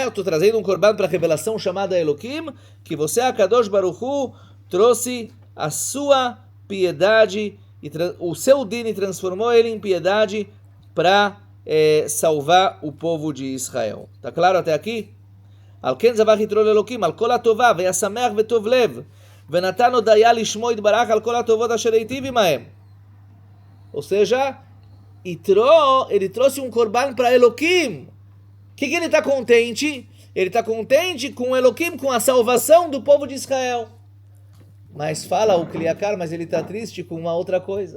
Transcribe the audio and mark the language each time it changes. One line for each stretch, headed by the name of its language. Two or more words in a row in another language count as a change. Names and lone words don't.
Portuguese: Eu estou trazendo um korban para a revelação chamada Elohim, que você, a
Hebrew: הקדוש ברוך הוא,
Portuguese: trouxe a sua piedade, e o seu din transformou ele em piedade para salvar o povo de Israel. Tá claro até aqui?
Hebrew: על כן זבח יתרו לאלוקים על כל הטובה ושמח וטוב לב ונתן הודיה לשמו יתברך על כל הטובות אשר היטיב עמהם.
Portuguese: Ou seja, Yitro, ele trouxe um korban para Elohim. O que ele está contente? Ele está contente com Elohim, com a salvação do povo de Israel. Mas fala o Kliakar, mas ele está triste com uma outra coisa.